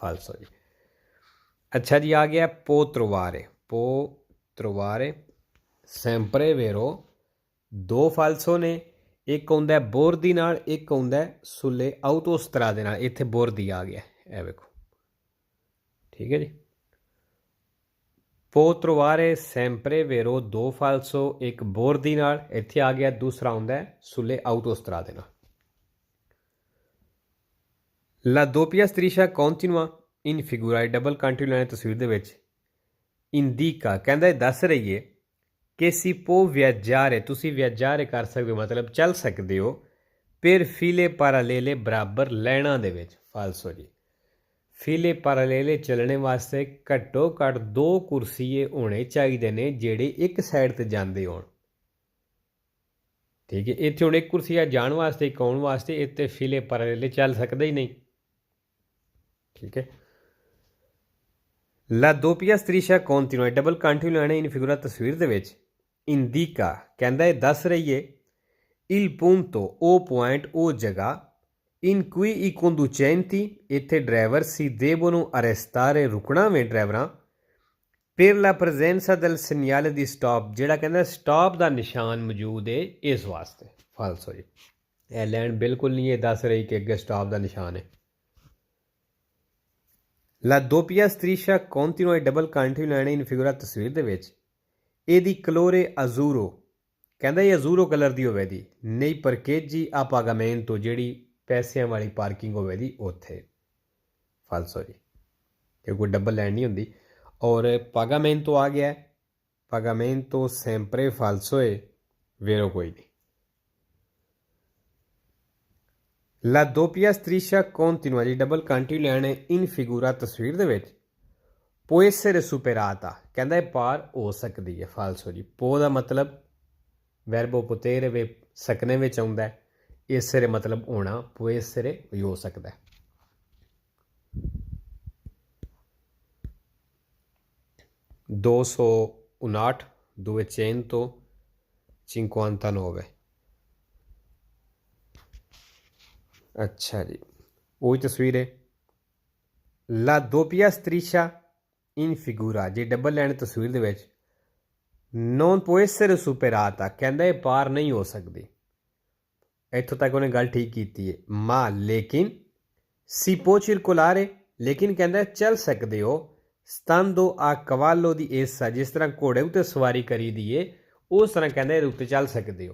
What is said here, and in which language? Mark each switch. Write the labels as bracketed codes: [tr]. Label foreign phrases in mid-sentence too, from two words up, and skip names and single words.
[pa] ਫਾਲਸੋ ਜੀ। ਅੱਛਾ ਜੀ, ਆ ਗਿਆ ਪੋ [it] trovare sempre vero [pa] ਦੋ ਫਾਲਸੋ ਨੇ, ਇੱਕ ਆਉਂਦਾ ਬੋਰਦੀ ਨਾਲ, ਇੱਕ ਆਉਂਦਾ [it] sulle autostrade [pa] ਨਾਲ। ਇੱਥੇ ਬੋਰਦੀ ਆ ਗਿਆ, ਇਹ ਵੇਖੋ। ਠੀਕ ਹੈ ਜੀ। ਪੋ [it] trovare sempre vero [pa] ਦੋ ਫਾਲਸੋ, ਇੱਕ ਬੋਰਦੀ ਨਾਲ, ਇੱਥੇ ਆ ਗਿਆ। ਦੂਸਰਾ ਆਉਂਦਾ ਸੁਲੇ ਆਊਟੋਸਟਰਾਦੇ ਨਾਲ। [it] La doppia striscia continua in figura [en] double continue line [pa] ਤਸਵੀਰ ਦੇ ਵਿੱਚ ਇੰਡੀਕਾ ਕਹਿੰਦਾ ਦੱਸ ਰਹੀ ਹੈ ਕਿ [it] si può viaggiare [pa] ਤੁਸੀਂ ਵਿਆਜਾਰੇ ਕਰ ਸਕਦੇ ਹੋ, ਮਤਲਬ ਚੱਲ ਸਕਦੇ ਹੋ। ਫਿਰ [it] file parallele [pa] ਬਰਾਬਰ ਲਾਈਨਾਂ ਦੇ ਵਿੱਚ। ਫਾਲਸੋ ਜੀ। [it] file parallele [pa] ਚੱਲਣੇ ਵਾਸਤੇ ਘੱਟੋ ਘੱਟ 2 ਕੁਰਸੀਏ ਹੋਣੇ ਚਾਹੀਦੇ ਨੇ ਜਿਹੜੇ ਇੱਕ ਸਾਈਡ 'ਤੇ ਜਾਂਦੇ ਹੋਣ। ਠੀਕ ਹੈ, ਇੱਥੇ ਹੁਣ ਇੱਕ ਕੁਰਸੀ ਆ ਜਾਣ ਵਾਸਤੇ, ਇੱਕ ਆਉਣ ਵਾਸਤੇ, ਇੱਥੇ [it] file parallele [pa] ਚੱਲ ਸਕਦਾ ਹੀ ਨਹੀਂ। ਠੀਕ ਹੈ। [it] La doppia striscia continua [en] double continue line [it] in figura [pa] ਤਸਵੀਰ ਦੇ ਵਿੱਚ ਇੰਡੀਕਾ ਕਹਿੰਦਾ ਇਹ ਦੱਸ ਰਹੀ ਹੈ [it] il punto [pa] ਉਹ ਪੁਆਇੰਟ ਉਹ ਜਗ੍ਹਾ [it] in cui i conducenti [pa] ਇੱਥੇ ਡਰਾਈਵਰ [it] si devono arrestare [pa] ਰੁਕਣਾ ਵੇ ਡਰਾਈਵਰਾਂ [it] per la presenza del segnale di stop [pa] ਜਿਹੜਾ ਕਹਿੰਦਾ ਸਟਾਪ ਦਾ ਨਿਸ਼ਾਨ ਮੌਜੂਦ ਹੈ ਇਸ ਵਾਸਤੇ। ਫਾਲਸੋ ਜੀ। ਇਹ ਲਾਈਨ ਬਿਲਕੁਲ ਨਹੀਂ ਇਹ ਦੱਸ ਰਹੀ ਕਿ ਅੱਗੇ ਸਟਾਪ ਦਾ ਨਿਸ਼ਾਨ ਹੈ। [it] La doppia striscia continua [en] double continue line [it] in figura [pa] ਤਸਵੀਰ ਦੇ ਵਿੱਚ ਇਹਦੀ [it] colore azzurro [pa] ਕਹਿੰਦਾ ਇਹ ਅਜ਼ੂਰੋ ਕਲਰ ਦੀ ਹੋਵੇ ਦੀ ਨਹੀਂ [it] parcheggi a pagamento [pa] ਜਿਹੜੀ ਪੈਸਿਆਂ ਵਾਲੀ ਪਾਰਕਿੰਗ ਹੋਵੇ ਦੀ ਉੱਥੇ। ਫਾਲਸੋ ਜੀ, ਕਿ ਕੋਈ [en] double line [pa] ਨਹੀਂ ਹੁੰਦੀ। ਔਰ ਪਾਗਾਮੈਂਟੋ ਆ ਗਿਆ, [it] pagamento sempre falso [pa] ਹੈ, ਵੇਰੋ ਕੋਈ ਨਹੀਂ। [it] La doppia striscia continua [pa] ਜੀ [en] double continue line [it] in figura [pa] ਤਸਵੀਰ ਦੇ ਵਿੱਚ [it] può essere superata [pa] ਕਹਿੰਦਾ ਇਹ ਪਾਰ ਹੋ ਸਕਦੀ ਹੈ। ਫਾਲਸੋ ਜੀ। ਪੋ ਦਾ ਮਤਲਬ [it] verbo potere [pa] ਵੇ ਸਕਨੇ ਵਿੱਚ ਆਉਂਦਾ ਹੈ। essere ਮਤਲਬ ਹੋਣਾ, [it] può essere [pa] ਵੀ ਹੋ ਸਕਦਾ ਹੈ। ਦੋ ਸੌ 259 ਅੱਛਾ ਜੀ, ਉਹੀ ਤਸਵੀਰ ਹੈ। [it] La doppia striscia in figura [pa] ਜੇ [en] double line [pa] ਤਸਵੀਰ ਦੇ ਵਿੱਚ [it] non può essere superata [pa] ਕਹਿੰਦਾ ਇਹ ਪਾਰ ਨਹੀਂ ਹੋ ਸਕਦੀ। ਇੱਥੋਂ ਤੱਕ ਉਹਨੇ ਗੱਲ ਠੀਕ ਕੀਤੀ ਹੈ। ਮਾ ਲੇਕਿਨ [it] si può circolare [pa] ਲੇਕਿਨ ਕਹਿੰਦਾ ਚੱਲ ਸਕਦੇ ਹੋ [it] stando a cavallo di essa [pa] ਜਿਸ ਤਰ੍ਹਾਂ ਘੋੜੇ ਉੱਤੇ ਸਵਾਰੀ ਕਰੀ ਦੀ ਏ ਉਸ ਤਰ੍ਹਾਂ ਕਹਿੰਦਾ ਇਹਦੇ ਉੱਤੇ ਚੱਲ ਸਕਦੇ ਹੋ।